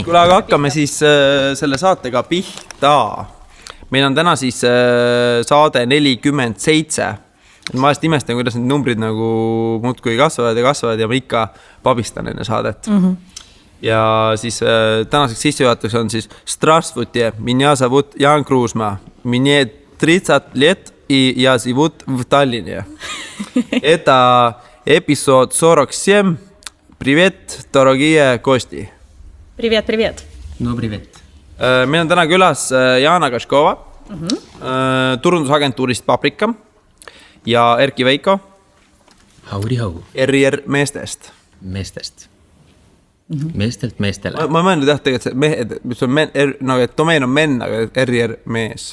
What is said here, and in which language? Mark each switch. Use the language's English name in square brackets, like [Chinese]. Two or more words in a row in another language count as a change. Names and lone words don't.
[Estonian] Kule, aga hakkame siis selle saatega pihta. Meil on täna siis saade 47. Ma vahest imestan, kuidas need numbrid nagu muudkui kasvavad ja ma ikka pabistan enne saadet. Ja siis tänaseks sissejuhatuseks on siis [Russian] Здравствуйте, меня зовут Ян Крусма. Мне 30 лет, и я живу в Таллине. Это эпизод 47. Привет, дорогие гости. Привет, привет. No привет. [Estonian] Meil on täna külas Jana Kaškova turundusagentuurist Paprika ja Erki Veiko Hau. Errier meestest. Meestest. Meestelt meestele. Ma mõelnud jah tegelikult, et mehed, mis on nagu, et domeen on menn, aga Errier mees.